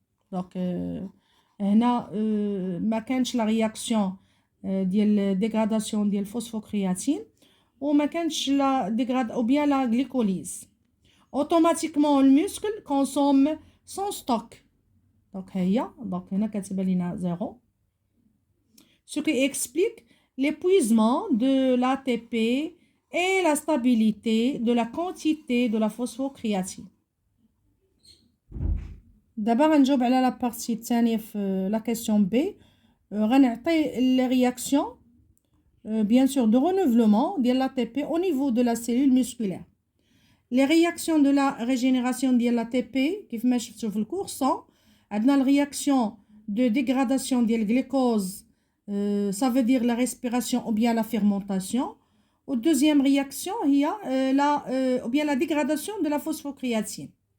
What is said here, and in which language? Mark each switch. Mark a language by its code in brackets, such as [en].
[fr] Donc, [ar] هنا ما كانش [fr] la réaction ديال dégradation ديال phosphocréatine ou [ar] ما كانش [fr] la dégrade ou bien la glycolyse. Automatiquement le muscle consomme son stock. [ar] Donc هنا كتبان لنا 0. [fr] Ce qui explique l'épuisement de l'ATP et la stabilité de la quantité de la phosphocréatine. [ar] دابا غنجاوب على لا بارتي الثانيه في لا كيسيون بي غنعطي لي رياكسيون [fr] bien sûr de renouvellement de l'ATP au niveau de la cellule musculaire. Les réactions de la régénération de l'ATP [ar] كيف ما شفتوا في الكور [fr] sont [ar] عندنا [fr] la réaction de dégradation de glucose ça veut dire la respiration ou bien la fermentation. Ou deuxième réaction il y a ou bien la dégradation de la phosphocréatine.